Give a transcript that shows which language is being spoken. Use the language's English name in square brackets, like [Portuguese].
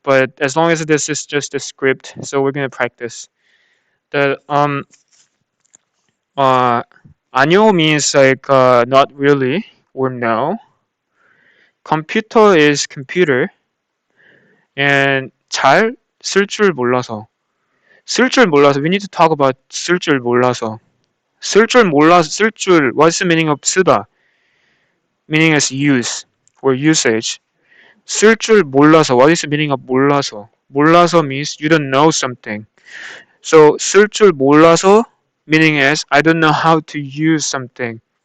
[English] But as long as this is just a script, so we're gonna practice. The uh 아니요 means like not really or no. Computer is computer and [Korean] 잘 쓸 줄 몰라서. 쓸 줄 몰라서. [English] We need to talk about [Korean] 쓸 줄 몰라서. 쓸 줄 몰라서 쓸 줄. [English] What's the meaning of 쓰다? Meaning as use or usage. [Korean] 쓸 줄 몰라서. [English] What is the meaning of 몰라서? 몰라서 means you don't know something. So [Korean] 쓸 줄 몰라서 [English] meaning as I don't know how to use something.